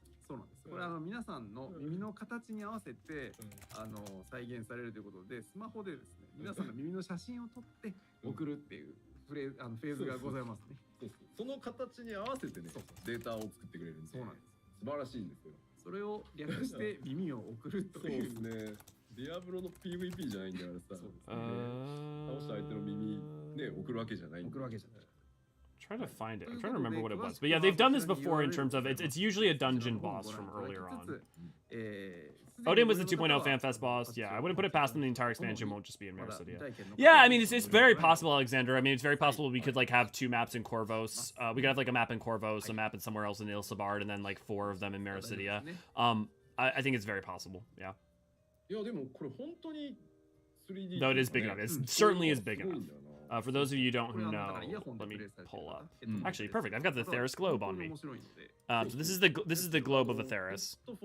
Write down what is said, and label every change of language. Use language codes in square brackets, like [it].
[ja] そうなんです。これ皆さんの耳の形に合わせて再現されるということで、スマホでですね、皆さんの耳の写真を撮って送るっていうフェーズがございますね。その形に合わせてね、データを作ってくれるんで、そうなんです。素晴らしいんですよ。それを略して耳を送るという。そうですね。ディアブロの PVP じゃないんだからさ。倒した相手の耳ね送るわけじゃない。送るわけじゃない。 [en] Trying to find it. I'm trying to remember what it was. But yeah, they've done this before in terms of it's usually a dungeon boss from earlier on. Odin was the 2.0 FanFest boss. Yeah, I wouldn't put it past them. The entire expansion won't just be in Mirror City. Yeah, I mean, it's very possible, Alexander. I mean, it's very possible we could like have 2 maps in Corvos. We could have like a map in Corvos, a map in somewhere else in Ilsabard, and then like 4 of them in Mirror City. I think it's very possible. Yeah. [ja] いやでもこれ本当に 3D [en] Though it is big enough. It certainly is big enough. For those of you who don't know, let me pull up. Actually, perfect. I've got the Theris globe on me. So this is the globe of Theris.